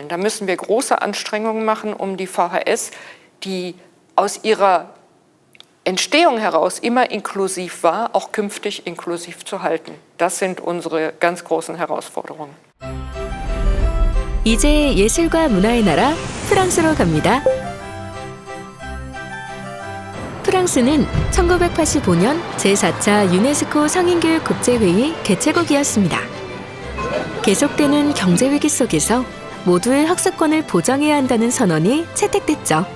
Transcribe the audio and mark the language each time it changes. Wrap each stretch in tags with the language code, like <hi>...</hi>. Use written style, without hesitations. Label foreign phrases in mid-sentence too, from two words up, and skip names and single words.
<de>Da müssen wir große Anstrengungen machen, um die VHS, die aus ihrer Entstehung heraus immer inklusiv war, auch künftig inklusiv zu halten. Das sind unsere ganz großen Herausforderungen.</de> <ko>이제 예술과 문화의 나라 프랑스로 갑니다. 프랑스는 1985년 제4차 유네스코 성인교육 국제회의 개최국이었습니다. 계속되는 경제 위기 속에서 모두의 학습권을 보장해야 한다는 선언이 채택됐죠.</ko>